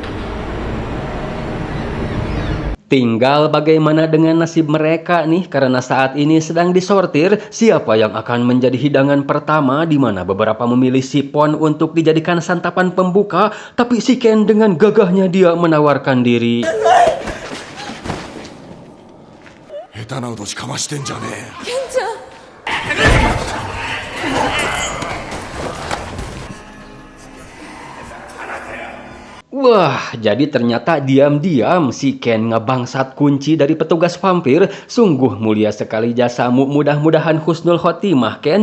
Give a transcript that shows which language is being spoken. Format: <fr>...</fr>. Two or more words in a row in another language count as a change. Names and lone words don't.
<id>Tinggal bagaimana dengan nasib mereka nih, karena saat ini sedang disortir siapa yang akan menjadi hidangan pertama, di mana beberapa memilih Sipon untuk dijadikan santapan pembuka, tapi si Ken dengan gagahnya dia menawarkan diri.</id> <ja>下手な脅しかましてんじゃねえ。ケンちゃん。</ja> <id>Wah, jadi ternyata diam-diam si Ken ngebangsat kunci dari petugas vampir. Sungguh mulia sekali jasamu, mudah-mudahan husnul khotimah Ken.</id>